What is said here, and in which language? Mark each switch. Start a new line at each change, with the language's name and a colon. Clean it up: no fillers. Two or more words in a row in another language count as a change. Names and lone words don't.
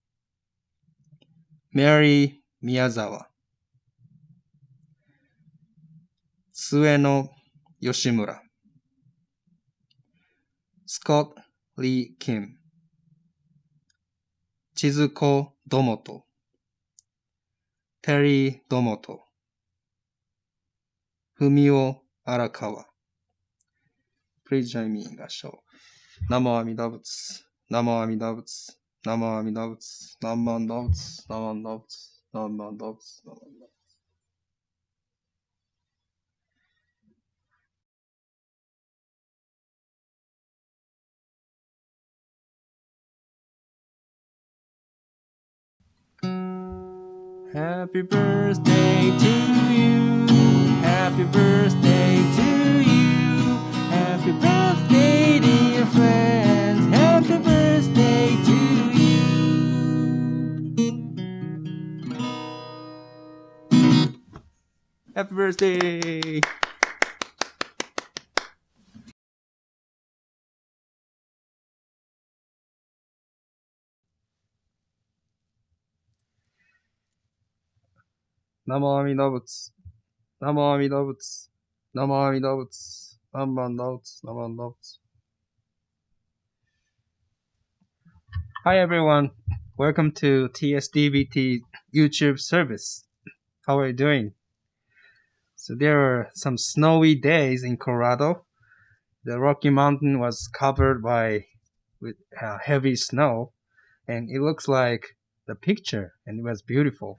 English: Mary Miyazawa, Sueno Yoshimura, Scott Lee Kim, Chizuko Domoto, Terry Domoto, Fumio Arakawa. Please join me in Gassho.
Sanskrit: Namo Amida Buddha, Namo Amida Buddha, Namo Amida Buddha, Namo Amida Buddha, Namo Amida Buddha, Namo Amida Buddha, Namo Amida Buddha.
English: Happy birthday to you. Happy birthday to you. Happy birthday, dear friends. Happy birthday to you. Happy birthday.
Sanskrit: Namo Amida Buddha, Namo Amida Buddha, Namo Amida Buddha, Namo Amida Buddha, Namo Amida Buddha.
English: Hi everyone, welcome to TSDBT YouTube service. How are you doing? So there are some snowy days in Colorado. The Rocky Mountain was covered with heavy snow, and it looks like the picture, and it was beautiful.